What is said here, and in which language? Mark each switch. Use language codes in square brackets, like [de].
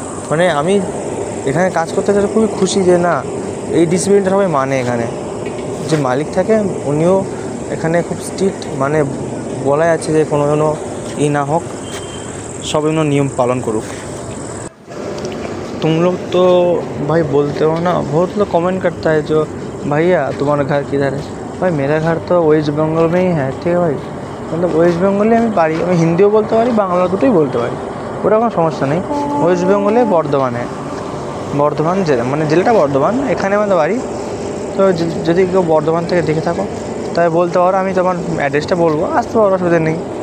[bn] মানে আমি এখানে কাজ করতে চাই খুবই খুশি যে না এই ডিসিপ্লিনটা সবাই মানে। এখানে যে মালিক থাকে উনিও এখানে খুব স্ট্রিক্ট, মানে বলা যাচ্ছে যে কোনো যেন না হোক, সব যেন নিয়ম পালন করুক। [hi] तुम लोग तो भाई बोलते हो ना, बहुत लोग कमेंट करता है जो भैया तुम्हारा घर किधर है। भाई मेरा घर तो वेस्ट बेंगल में ही है, ठीक है भाई। मतलब वेस्ट बेंगले [bn] আমি পারি, আমি হিন্দিও বলতে পারি বাংলা দুটোই বলতে পারি, ওটা কোনো সমস্যা নেই। ওয়েস্ট বেঙ্গলে বর্ধমানে, বর্ধমান জেলা মানে জেলাটা বর্ধমান, এখানে আমাদের বাড়ি। তো যদি কেউ বর্ধমান থেকে দেখে থাকো তাই বলতে পারো, আমি তোমার অ্যাড্রেসটা বলবো, আসতে পারো, অসুবিধা নেই।